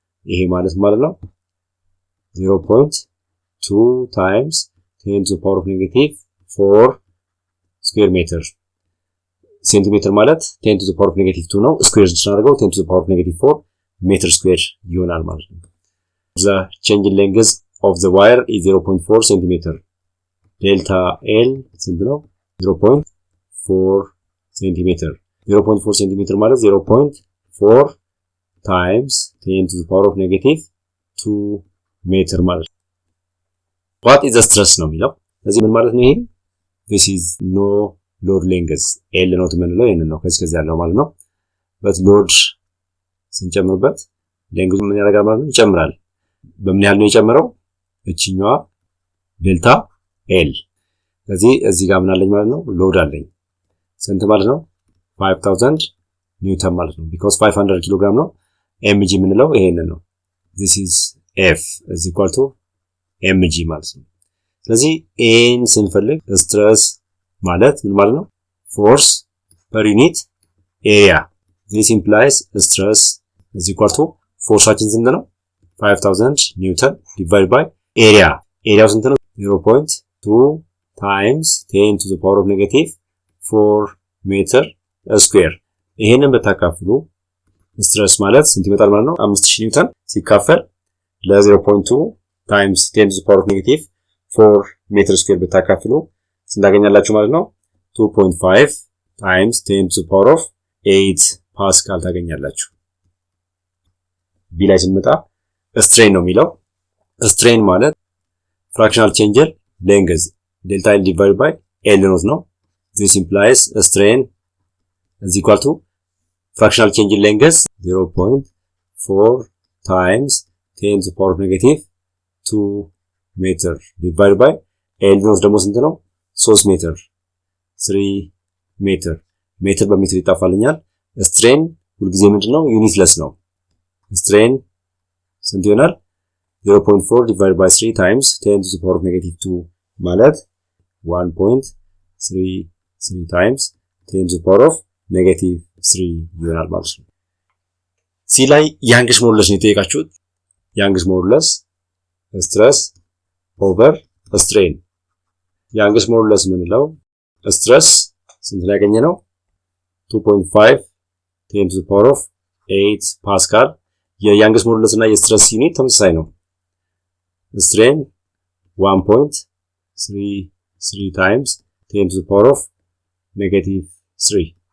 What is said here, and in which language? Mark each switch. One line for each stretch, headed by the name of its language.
Amharic: ይሄ ማለት ነው
English: 0.2 times 10 to the power of negative 4 square meter. ሴንቲሜትር ማለት 10 to the power of negative 2 ነው።
Amharic: ስኩዌር ስናደርገው
English: 10 to the power of negative 4 meter square ይሆናል ማለት ነው። The change in length of the wire is 0.4 centimeter.
Amharic: Delta L ስንት ነው?
English: 0.4 centimeter. 0.4 centimeter ማለት 0.4 times 10 to the power of negative 2 meter
Amharic: ማለት ነው።
English: What is the stress ነው የሚለው?
Amharic: ስለዚህ ምን ማለት ነው ይሄ?
English: This is no load length.
Amharic: L ነው የምንለው ይሄንን ነው ከዚህ ያለው ማለት ነው። በት ሎድ ስንጨምርበት ሌንግዙ ምን ያደርጋል ማለት ነው? ይጨምራል። በምን ያህል ነው የጨመረው? እቺኛዋ ዴልታ ኤል። ስለዚህ እዚህ ጋር ምን አለኝ ማለት ነው? ሎድ አለኝ። ስንት ማለት ነው? 5000 ኒውተን ማለት ነው።
English: because 500
Amharic: ኪሎ ግራም ነው። mg የምንለው ይሄንን ነው። this is f is equal to mg ማለት ነው። ስለዚህ n ስንፈልግ ስትረስ ማለት ምን ማለት ነው?
English: force per unit area. this implies stress is equal to forceአችን
Amharic: ስንት ነው?
English: 5000 ኒውተን divided by area.
Amharic: ኤሪያው ስንት ነው?
English: 0.2 times 10 to the power of negative 4 meter square.
Amharic: ይሄንን በታካፍሉ ስትረስ ማለት ስንት ይመጣል ማለት ነው? 5000 ኒውተን ሲካፈል ለ0.2 times 10 to the power of negative 4 meter square በታካፍሉ ስንታገኛላችሁ ማለት ነው?
English: 2.5 times 10 to the power of 8 ፓስካል
Amharic: ታገኛላችሁ። ቢ ላይ ስንመጣ
English: ስትሬን ነው የሚለው። ስትሬን ማለት ፍራክሽናል ቼንጅ ሌንግዝ ዴልታ ኤል ዲቫይድ ባይ ኤል ኖት ነው። this implies strain is equal to fractional change in length 0.4 times 10 to the power of negative 2 meter divided by L ኖት ደግሞ ስንት ነው?
Amharic: 3 ሜትር 3 ሜትር ሜትር በሜትር ይጣፋልኛል። ስትሬን ሁልጊዜ ምንድነው? ዩኒትለስ ነው። ስትሬን ስንት ይሆናል?
English: 0.4 divided by 3 times 10 to the power of negative 2 ማለት 1.33 times 10 to the power of negative 3
Amharic: ይሆናል ማለት ነው።
English: ሲ ላይ ያንግስ ሞዱለስ ነው የጠየቃችሁት። ያንግስ ሞዱለስ ስትረስ ኦቨር ስትሬን። ያንግስ ሞዱለስ ምንለው ስትረስ ስንት ላይ ያገኘ ነው? 2.5 10 to the power of 8 ፓስካል። የያንግስ ሞዱለስ እና የስትረስ ዩኒት ተመሳሳይ ነው። ስትሬን 1.33 times 10 to the power of negative 3.